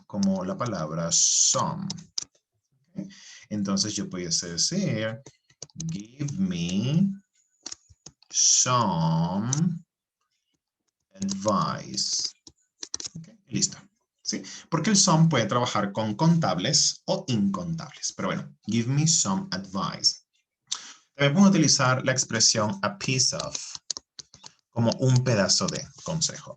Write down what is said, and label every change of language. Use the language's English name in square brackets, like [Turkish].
[Spanish] Como la palabra some. ¿Okay? Entonces yo pudiese decir, [English] give me some advice. [Spanish] Okay, listo. ¿Sí? Porque el some puede trabajar con contables o incontables. Pero bueno, [English] give me some advice. [Spanish] También podemos utilizar la expresión [English] a piece of [Spanish] como un pedazo de consejo.